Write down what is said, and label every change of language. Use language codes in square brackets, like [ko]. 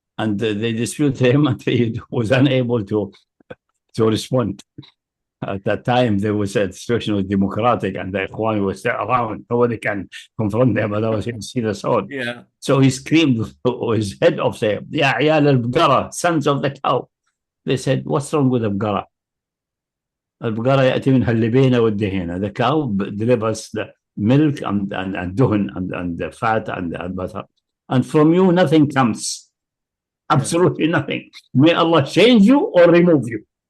[en] And they dispute him and he was unable to respond. At that time, there was a situation was democratic and the Ikhwan was around. Nobody can confront them, otherwise he'll see the sword. So he screamed with his head off, saying, Ya Ayal al-Bqara, sons of the cow. They said, what's wrong with al-Bqara? [ar] Al-Bqara يأتي منها اللبانة والدهانة. [en] The cow delivers the milk and duhn and the fat and butter. And from you, nothing comes. Absolutely nothing. May Allah change you or remove you.